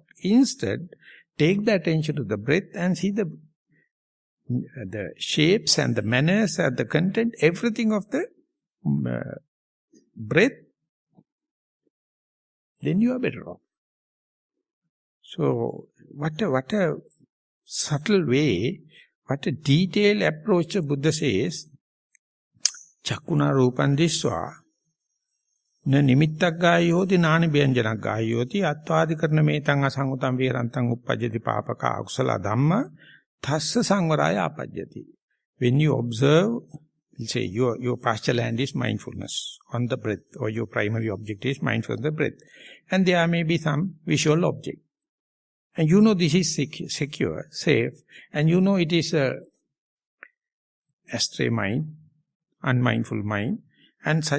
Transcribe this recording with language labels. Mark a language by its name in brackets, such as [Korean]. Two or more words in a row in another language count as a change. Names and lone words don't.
[English] Instead, take the attention to the breath and see the shapes and the manners and the content, everything of the breath. Then you are better off. So, what a subtle way, what a detailed approach the Buddha says, [Pali] Chakuna rupan diswa, na nimittak gayoti, nani byanjanak gayoti, attvadikarna metang asangutam virantang uppajjati papaka akusala dhamma, thassa sangvaraya apajjati. [English] When you observe We'll say your pasture land is mindfulness on the breath, or your primary object is mindfulness on the breath. And there may be some visual object. And you know this is secure, safe, and you know it is a astray mind, unmindful mind, and such.